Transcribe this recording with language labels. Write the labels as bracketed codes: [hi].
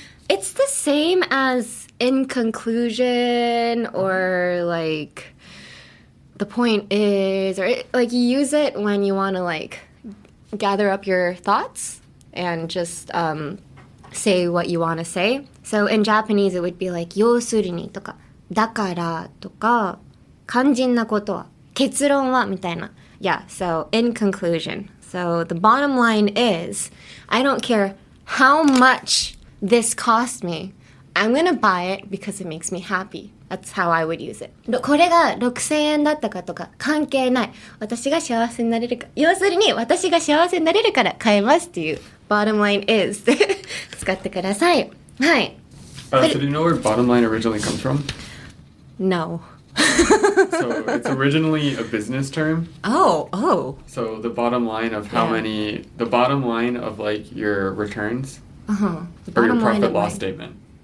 [en] It's the same as in conclusion or like the point is, or like you use it when you want to like gather up your thoughts and just say what you want to say. So in Japanese, it would be like [ja] 要するにとかだからとか肝心なことは結論はみたいな. [en] Yeah, so in conclusion. So the bottom line is, I don't care how much this cost me. I'm gonna buy it because it makes me happy. That's how I would use it. [ja] これが6000円だったかとか関係ない。私が幸せになれるか。要するに私が幸せになれるから買えますっていう [en] bottom line is [ja] 使ってください。はい。 [en] So do you know where bottom line originally comes from? No. So it's originally a business term. Oh. So the bottom line of the bottom line of like your returns or your profit loss statement.